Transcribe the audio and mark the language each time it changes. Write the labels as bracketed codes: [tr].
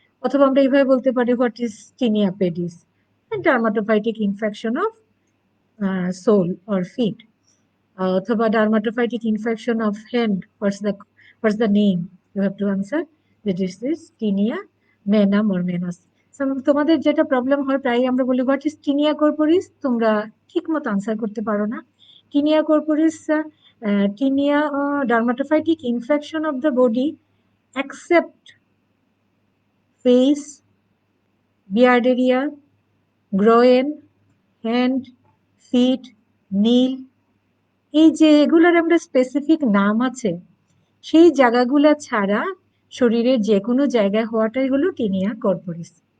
[bn] অথবা আমরা এইভাবে বলতে পারি, [en] What is tinea pedis? Dermatophytic infection of sole or feet. অথবা dermatophytic infection of hand, what's the name? You have to answer that this is tinea menam or menas. [bn] তোমাদের যেটা problem হয়, প্রায় আমরা বলি [en] what is tinea corporis, [bn] তোমরা ঠিক মতো আনসার করতে পারো না। Tinea corporis, tinea [en] dermatophytic infection of the body except face, beard area, groin, hand, feet, nail, [bn] এই যে এগুলোর আমরা স্পেসিফিক নাম আছে, সেই জায়গাগুলো ছাড়া শরীরের যে কোনো জায়গায় হওয়াটাই হলো টিনিয়া কর্পোরিস।